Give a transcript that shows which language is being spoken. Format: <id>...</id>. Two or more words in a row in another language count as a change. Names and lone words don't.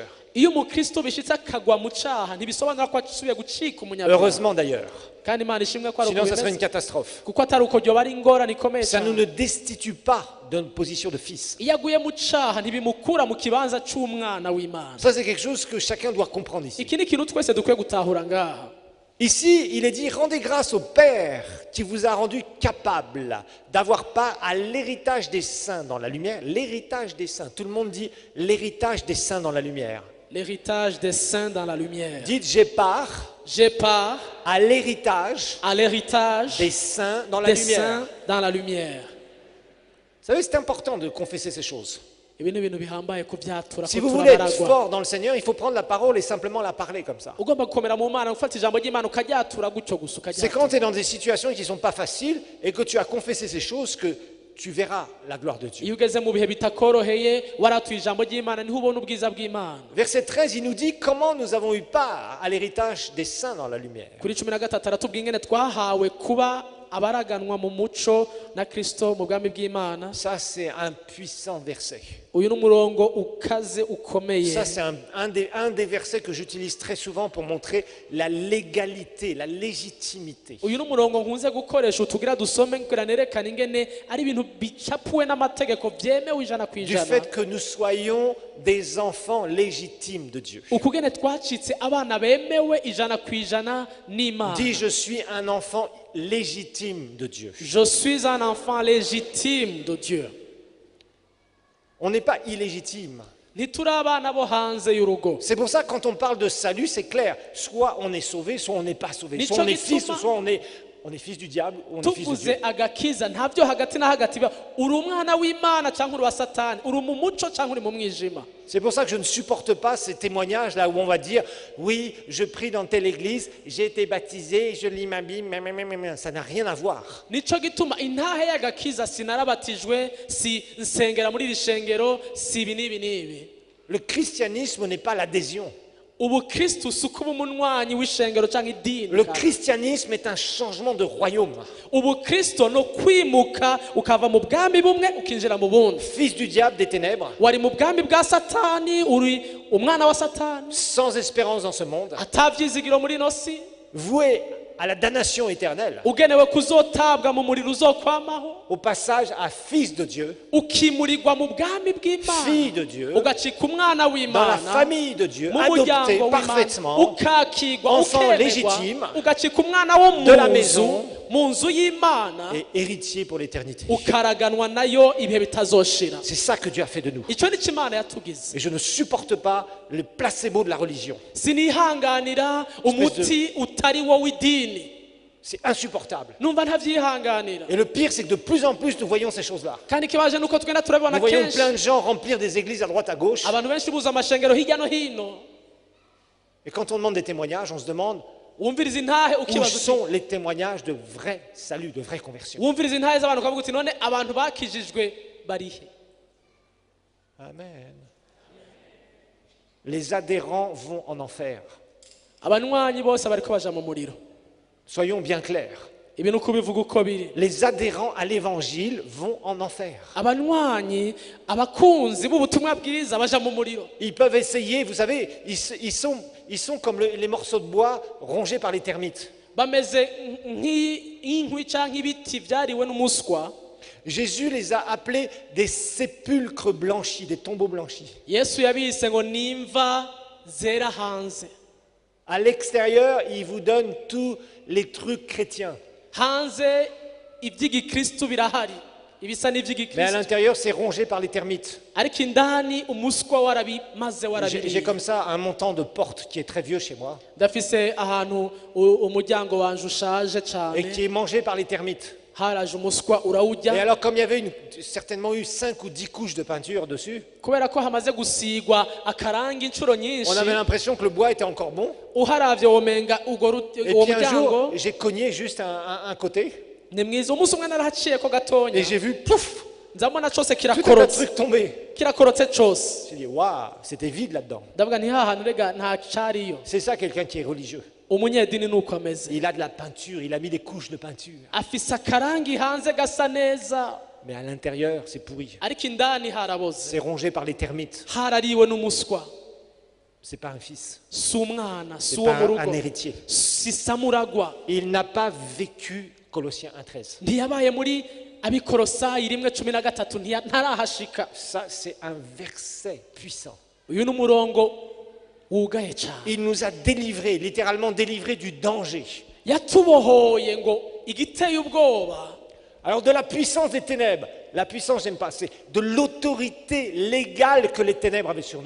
<rn>iyo umukristo bishyitse akagwa mu cyaha ntibisobanura ko asubiye gucika umunyabyaha</rn> <fr>Heureusement d'ailleurs.</fr> <rn>kandi imana ishimwe ko ari</rn> <fr>Sinon,</fr> <rn>uko</rn> <fr>ça serait une</fr> <rn>bimeze</rn> <fr>catastrophe.</fr> <rn>kuko atari uko byoba ari ingorane ikomeye</rn> <fr>Ça nous</fr> <rn>cyane</rn> <fr>ne destitue pas de notre position de fils.</fr> <rn>iyo aguye mu cyaha ntibimukura mu kibanza cy'umwana w'imana</rn> <fr>Ça, c'est quelque chose que chacun doit comprendre ici.</fr> <rn>iki ni ikintu twese dukwiye gutahura ngaha</rn> <fr>Ici, il est dit, rendez grâce au Père qui vous a rendu capable d'avoir part à l'héritage des saints dans la lumière. L'héritage des saints. Tout le monde dit l'héritage des saints dans la lumière. l'héritage des saints dans la lumière Dites, j'ai part j'ai part à l'héritage à l'héritage des saints dans la des lumière. saints dans la lumière Vous savez, c'est important de confesser ces choses.</fr> <rn>ibi ni ibintu bihambaye kubyatura</rn> <fr>Si</fr> <rn>ko</rn> <fr>vous voulez être</fr> <rn>turabaragwa</rn> <fr>fort dans le Seigneur, il faut prendre la parole et simplement la parler comme ça.</fr> <rn>ugomba gukomera mu mana gufata ijambo ry'imana ukajyatura gutyo gusa</rn> <fr>C'est quand tu es dans des situations qui ne sont pas faciles et que tu as confessé ces choses que tu verras la gloire de Dieu.</fr> <rn>iyo ugeze mu bihe bitakoroheye waratuye ijambo ry'imana niho ubona ubwiza bw'imana.</rn> <fr>Verset 13, il nous dit comment nous avons eu part à l'héritage des saints dans la lumière.</fr> <rn>kuri 13 aratubwira ingene twahawe kuba abaraganwa mu muco na Kristo mu bwami bw'Imana.</rn> <fr>Ça, c'est un puissant verset.</fr> <rn>uyu n'umurongo ukaze ukomeye.</rn> <fr>Ça, c'est un des versets que j'utilise très souvent pour montrer la légalité, la légitimité.</fr> <rn>uyu n'umurongo nkunze gukoresha utugira dusome kugira nerekana ingene ari ibintu bicapuwe n'amategeko byemewe ijana ku</rn> <fr>Du</fr> <rn>ijana.</rn> <fr>fait que nous soyons des enfants légitimes de Dieu.</fr> <rn>ukugene twacitse abana bemewe ijana ku ijana n'Imana.</rn> <fr>Dis, je suis un enfant légitime de Dieu. Je suis un enfant légitime de Dieu. On n'est pas illégitime.</fr> <rn>ntituri abana bo hanze y'urugo.</rn> <fr>C'est pour ça que quand on parle de salut, c'est clair. Soit on est sauvé, soit on n'est pas sauvé. Soit on est fils, ou soit on est fils du diable, ou on est fils de Dieu.</fr> <rn>tuvuze agakiza ntabyo hagati na hagati biba uri umwana w'Imana cyangwa uri wa Satani, uri mu muco cyangwa uri mu mwijima.</rn> <fr>C'est pour ça que je ne supporte pas ces témoignages là où on va dire oui, je prie dans telle église, j'ai été baptisé, je lis ma Bible, mais ça n'a rien à voir.</fr> <rn>nico gituma intahe y'agakiza sinarabatijwe si nsengera muri iri shengero si ibi n'ibi n'ibi.</rn> <fr>Le christianisme n'est pas l'adhésion.</fr> <rn>ubukristu si ukuba umunywanyi w'ishengero cyangwa idini.</rn> <fr>Le christianisme est un changement de royaume.</fr> <rn>ubukristo no kwimuka ukava mu bwami bumwe ukinjira mu bundi.</rn> <fr>Fils du diable, des ténèbres,</fr> <rn>wari mu bwami bwa Satani, uri umwana wa Satani,</rn> <fr>sans espérance dans ce monde,</fr> <rn>atabyizigiro muri ino si,</rn> <fr>voué à la damnation éternelle,</fr> <rn>ugenewe kuzotabwa mu muriro uzokwamaho,</rn> <fr>au passage à fils de Dieu,</fr> <rn>ukimurirwa mu bwami bw'Imana,</rn> <fr>fille de Dieu,</fr> <rn>ugacika umwana</rn> <fr>dans la</fr> <rn>w'Imana,</rn> <fr>famille de Dieu,</fr> <rn>mu</rn> <fr>adopté</fr> <rn>muryango w'Imana,</rn> <fr>parfaitement,</fr> <rn>ukakigwa,</rn> <fr>enfant</fr> <rn>ukemerwa,</rn> <fr>légitime</fr> <rn>ugacika umwana wo</rn> <fr>de la</fr> <rn>mu</rn> <fr>maison,</fr> <rn>nzu, mu nzu y'Imana,</rn> <fr>et héritier pour l'éternité.</fr> <rn>ukaraganwa nayo ibihe bitazoshira.</rn> <fr>C'est ça que Dieu a fait de nous.</fr> <rn>icyo ni cyo Imana yatugize.</rn> <fr>Et je ne supporte pas le placebo de la religion.</fr> <rn>sinihanganira umuti utari wo w'idini.</rn> <fr>C'est insupportable.</fr> <rn>numva ntabyihanganira.</rn> <fr>Et le pire, c'est que de plus en plus, nous voyons ces choses-là.</fr> <rn>kandi ikibaje nuko tugenda turabibona</rn> <fr>Nous voyons</fr> <rn>kenshi.</rn> <fr>plein de gens remplir des églises à droite, à gauche.</fr> <rn>abantu benshi buza amashengero hirya no hino.</rn> <fr>Et quand on demande des témoignages, on se demande</fr> <rn>wumviriza intahe</rn> <fr>où</fr> <rn>ukibaza uti</rn> <fr>sont les témoignages de vrai salut, de vraie conversion.</fr> <rn>wumviriza intahe z'abantu ukavuga uti none abantu bakijijwe barihe.</rn> <fr>Amen. Les adhérents vont en enfer.</fr> <rn>abanywanyi bose bariko baja mu muriro.</rn> <fr>Soyons bien clairs.</fr> <rn>ibi ni ukubivuga uko biri.</rn> <fr>Les adhérents à l'évangile vont en enfer.</fr> <rn>abanywanyi abakunzi b'ubutumwa bwiza baja mu muriro.</rn> <fr>Ils peuvent essayer, vous savez, ils sont comme les morceaux de bois rongés par les termites.</fr> <rn>bameze nk'inkwi cyangwa ibiti byariwe n'umuswa.</rn> <fr>Jésus les a appelés des sépulcres blanchis, des tombeaux blanchis.</fr> <rn>yesu yabise ngo nimva zera hanze.</rn> <fr>À l'extérieur, il vous donne tous les trucs chrétiens.</fr> <rn>hanze iby'igikristu birahari ibisa</rn> <fr>Mais à</fr> <rn>n'iby'igikristu,</rn> <fr>l'intérieur, c'est rongé par les termites.</fr> <rn>ariko indani umuswa warabimaze</rn> <fr>J'ai</fr> <rn>warabiriye.</rn> <fr>comme ça un montant de porte qui est très vieux chez moi</fr> <rn>ndafise ahantu umuryango wanje ushaje</rn> <fr>et</fr> <rn>cyane,</rn> <fr>qui est mangé par les termites.</fr> <rn>haraje umuswa</rn> <fr>Et</fr> <rn>urawujya.</rn> <fr>alors, comme il y avait certainement eu 5 ou 10 couches de peinture dessus,</fr> <rn>kubera ko hamaze gusigwa akarangi inshuro nyinshi,</rn> <fr>on avait l'impression que le bois était encore bon.</fr> <rn>uharavye womenga uwo</rn> <fr>Et</fr> <rn>uwo</rn> <fr>puis un</fr> <rn>muryango</rn> <fr>jour, j'ai cogné juste un côté</fr> <rn>ni mwiza. umunsi umwe narahaciye ko</rn> <fr>et</fr> <rn>gatonya</rn> <fr>j'ai vu, pouf,</fr> <rn>nzabona cyose</rn> <fr>tout un tas de</fr> <rn>kirakorotse</rn> <fr>trucs tomber.</fr> <rn>kirakorotse cyose.</rn> <fr>J'ai dit, waouh, c'était vide là-dedans.</fr> <rn>ndavuga nti hahantu rega nta cyariyo.</rn> <fr>C'est ça quelqu'un qui est religieux.</fr> <rn>umunyedini nuko ameze,</rn> <fr>Il a de la peinture, il a mis des couches de peinture.</fr> <rn>afise akarangi hanze gasa neza,</rn> <fr>Mais à l'intérieur, c'est pourri.</fr> <rn>ariko indani haraboze,</rn> <fr>C'est rongé par les termites.</fr> <rn>harariwe n'umuswa.</rn> <fr>C'est pas un fils.</fr> <rn>si umwana si</rn> <fr>C'est</fr> <rn>uwo</rn> <fr>pas</fr> <rn>mu</rn> <fr>un</fr> <rn>rugo,</rn> <fr>héritier.</fr> <rn>si samuragwa.</rn> <fr>Il n'a pas vécu Colossiens 1,13.</fr> <rn>ntiyabaye muri abikorosayi 1:13 ntarahashika.</rn> <fr>Ça, c'est un verset puissant.</fr> <rn>uyu ni umurongo wugaye cyane.</rn> <fr>Il nous a délivrés, littéralement délivrés du danger.</fr> <rn>yatubohoye ngo igiteye ubwoba.</rn> <fr>Alors de la puissance des ténèbres, la puissance, j'aime pas, c'est de l'autorité légale que les ténèbres avaient sur nous.</fr>